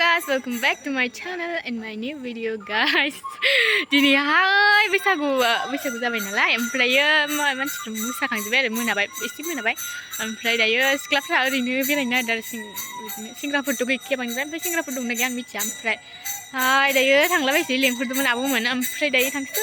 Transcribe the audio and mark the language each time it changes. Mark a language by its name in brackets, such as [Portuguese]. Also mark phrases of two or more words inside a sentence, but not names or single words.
[English] welcome back to my channel and my new video guys. [Bodo] दिनैहाय बैसागु जाबाय नालाय ओमफ्रायो मानसिफ्रा मोसाखांजोब्बाय आरो मोनाबाय एसे मोनाबाय ओमफ्राय दायो सिख्लाफ्रा ओरैनो बेरायनो नागिरदों आरो सेंग्राफोरथ' गैखाया बांद्राय ओमफ्राय सेंग्राफोर दंना गैया आं मिथिया ओमफ्राय दायो थांलाबायसै लेंहरदोंमोन आब'मोन ओमफ्राय दायो थांसै